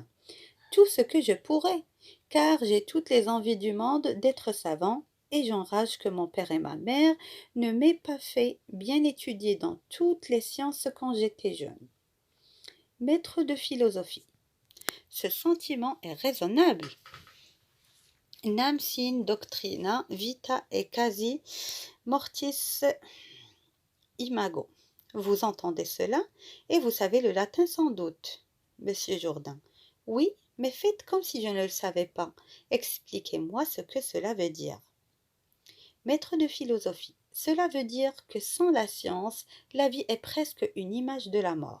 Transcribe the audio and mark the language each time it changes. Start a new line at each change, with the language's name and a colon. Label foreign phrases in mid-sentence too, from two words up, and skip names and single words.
French: Tout ce que je pourrais, car j'ai toutes les envies du monde d'être savant, et j'enrage que mon père et ma mère ne m'aient pas fait bien étudier dans toutes les sciences quand j'étais jeune. Maître de philosophie. Ce sentiment est raisonnable.
Latin: Nam sin doctrina vita et quasi mortis imago.
French: Vous entendez cela et vous savez le latin sans doute, Monsieur Jourdain. Oui, mais faites comme si je ne le savais pas. Expliquez-moi ce que cela veut dire. Maître de philosophie, cela veut dire que sans la science, la vie est presque une image de la mort.